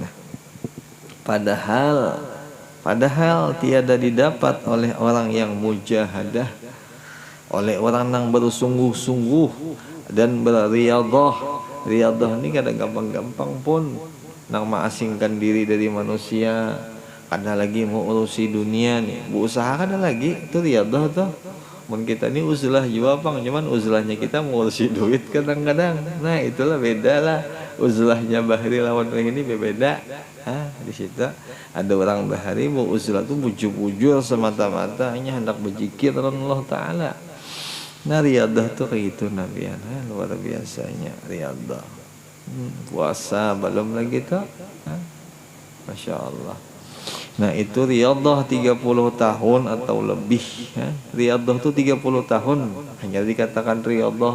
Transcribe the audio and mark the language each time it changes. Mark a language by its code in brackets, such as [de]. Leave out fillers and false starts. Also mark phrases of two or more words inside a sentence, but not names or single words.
[id] Nah padahal tiada didapat oleh orang yang mujahadah, oleh orang yang bersungguh-sungguh dan berriyadhah. [bjn] Riyadhah ini kadang gampang-gampang pun nang mengasingkan diri dari manusia. [id] Ada lagi mau urusi dunia nih, berusaha ada lagi itu riyadhah tuh. [bjn] Mun kita ini uzlah juga bang, cuman uzlahnya kita mau urusi duit kadang-kadang. Nah itulah beda lah, uzlahnya Bahri lawan orang ini beda. Di situ ada orang Bahri mau uzlah tuh bujur-bujur semata-mata hanya hendak berzikir [ar] الله تعالى. [id] Nah riyadhah tuh kayak gitu Nabi, luar biasanya riyadhah. Puasa belum lagi tuh, [ar] ما شاء الله. [id] Nah itu riyadhah 30 tahun atau lebih ya. Riyadhah itu 30 tahun hanya dikatakan riyadhah.